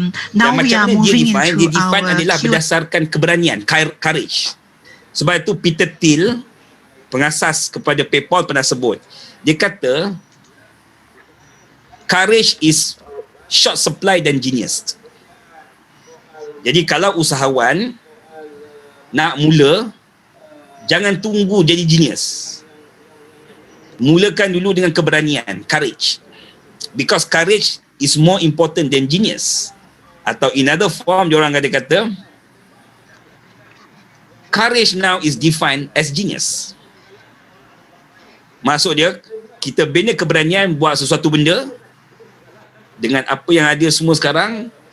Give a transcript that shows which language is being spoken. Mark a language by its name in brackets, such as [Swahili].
[English] Now we are moving into our [Malay] adalah berdasarkan keberanian, courage. Sebab itu Peter Thiel, pengasas kepada PayPal, pernah sebut. Dia kata, [English] courage is short supply [Malay] dan [English] genius. [Malay] Jadi kalau usahawan nak mula, jangan tunggu jadi genius. Mulakan dulu dengan keberanian, courage. [English] Because courage is more important than genius. [Malay] Atau [English] in other form, [Malay] diorang kata, [English] courage now is defined as genius. [Malay] Maksud dia, kita bina keberanian buat sesuatu benda dengan apa yang ada semua sekarang.